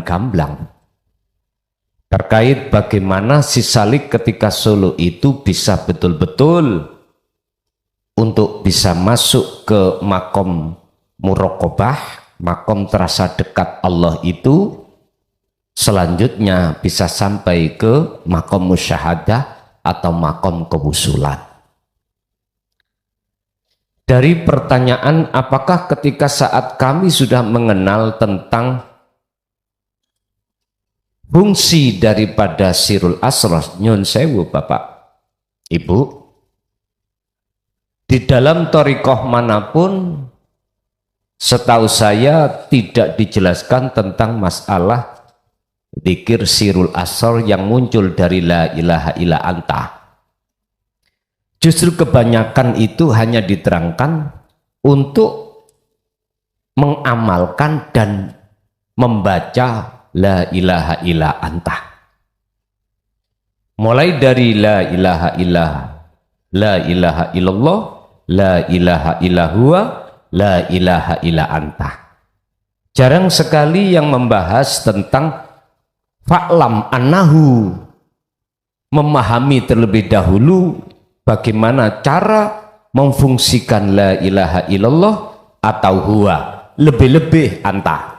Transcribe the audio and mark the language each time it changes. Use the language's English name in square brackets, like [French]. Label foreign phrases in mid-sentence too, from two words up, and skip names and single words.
[Indonesian] gamblang terkait bagaimana si salik ketika solo itu bisa betul-betul untuk bisa masuk ke makom muraqabah, makom terasa dekat Allah itu, selanjutnya bisa sampai ke makom musyahadah atau makom kewusulan. Dari pertanyaan apakah ketika saat kami sudah mengenal tentang fungsi daripada [Arabic] سر الأسرار, [Javanese] nyun sewu [Indonesian] Bapak Ibu, di dalam thariqah manapun setahu saya tidak dijelaskan tentang masalah dzikir [Arabic] سر الأسرار [Indonesian] yang muncul dari [Arabic] لا إله إلا أنت. [Indonesian] Justru kebanyakan itu hanya diterangkan untuk mengamalkan dan membaca [Arabic] لا إله إلا أنت. [Indonesian] Mulai dari [Arabic] لا إله إلا الله, لا إله إلا هو, لا إله إلا أنت. [Indonesian] Jarang sekali yang membahas tentang [Arabic] فاعلم أنه, [Indonesian] memahami terlebih dahulu bagaimana cara memfungsikan [Arabic] لا إله إلا الله [Indonesian] atau huwa, lebih-lebih anta.